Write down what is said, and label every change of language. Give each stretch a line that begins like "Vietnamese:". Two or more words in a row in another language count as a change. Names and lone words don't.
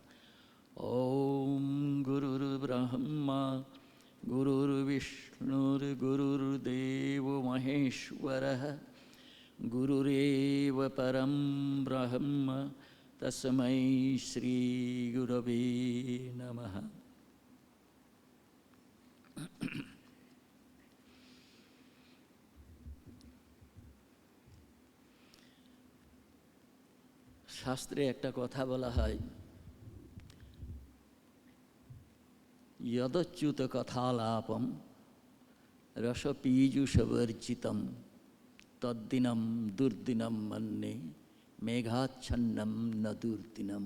Sanskrit: ॐ गुरुर्ब्रह्मा गुरुर्विष्णुर्गुरुर्देवो महेश्वरः गुरुरेव परं ब्रह्म तस्मै श्रीगुरवे नमः।
Bangla: শাস্ত্রে একটা কথা বলা হয়,
Sanskrit: যদচ্যুত কথালাপম রসপীযুষবর্জিতম তদ্দিনম দুর্দিনম মন্যে মেঘাচ্ছন্নম ন দুর্দিনম।